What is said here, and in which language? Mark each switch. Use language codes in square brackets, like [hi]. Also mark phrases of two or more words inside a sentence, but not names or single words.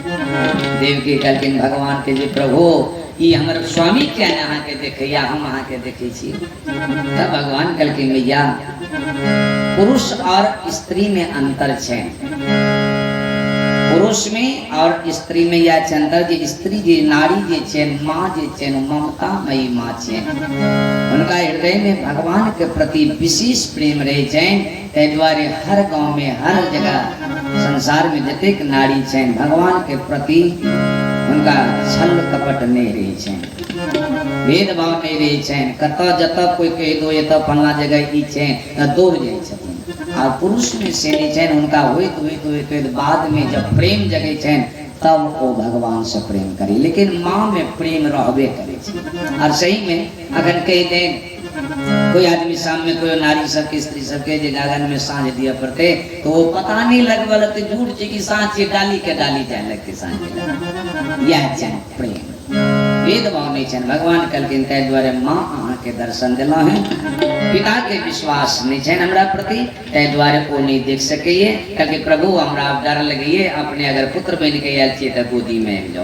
[mai] देव के कहलखिन भगवान के जे प्रभु ई हमर स्वामी क्या ने अहाँ के देखैया, हम अहाँ के देखे छी। तब भगवान कहलखिन मैया पुरुष और स्त्री में अंतर छै, पुरुष में और स्त्री में या अंतर जे स्त्री जे नारी जे छै माँ जे छै ममता मई माँ छै, उनका हृदय में भगवान के प्रति विशेष प्रेम रहे छन। तै द्वारे हर गांव में हर जगह संसार में जतेक नारी छन भगवान के प्रति उनका छल कपट नहीं रहे छन, भेदभाव नहीं रहे छन। कत जत कोई कह दो ये तो फलना जगह ई छै त दौड़ जाय छथिन। और पुरुष में से नहीं छन, उनका होइत बाद में जब प्रेम जगे छन तब वो भगवान से प्रेम करे, लेकिन माँ में प्रेम रहबे करे छे। और सही में अगर कह दे कोई आदमी शाम में कोई नारी सबके स्त्री सबके जे गागन में साँझ दिया पड़ते तो वो पता नहीं लगवल तो झूठ छै कि साँझ के डाली जाए लगते साँझ यह छन प्रेम, भेदभाव नहीं छन। भगवान कहलखिन तै द्वारे माँ अहाँ के दर्शन दिला है, पिता के विश्वास नहीं छन हमरा प्रति, तै द्वारे वो नहीं देख सकइए। कहलखिन प्रभु हमरा डर लगइए, अपने अगर पुत्र बन के आयल छियै त गोदी में आबि जाओ।